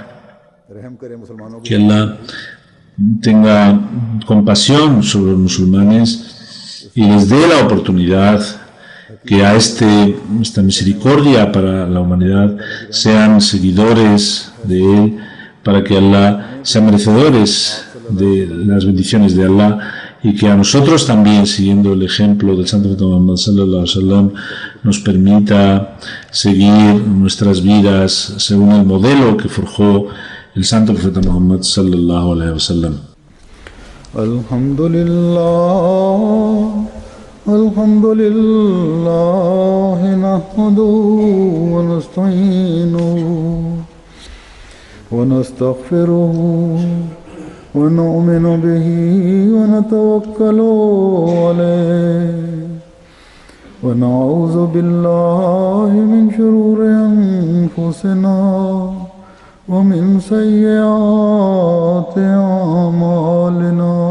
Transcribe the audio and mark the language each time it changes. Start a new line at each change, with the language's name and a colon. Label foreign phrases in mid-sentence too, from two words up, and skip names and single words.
Spanish: Que Allah tenga compasión sobre los musulmanes y les dé la oportunidad que a esta misericordia para la humanidad sean seguidores de él, para que Allah sea merecedores de las bendiciones de Allah, y que a nosotros también, siguiendo el ejemplo del Santo Profeta Muhammad
Arabic: صلى الله عليه وسلم,
Spanish: nos permita seguir nuestras vidas según el modelo que forjó el Santo Profeta Muhammad
Arabic: صلى الله عليه وسلم. الحمد لله، نحمده ونستعينه و نستغفره ونؤمن به ونتوكل عليه ونعوذ بالله من شرور أنفسنا ومن سيئات أعمالنا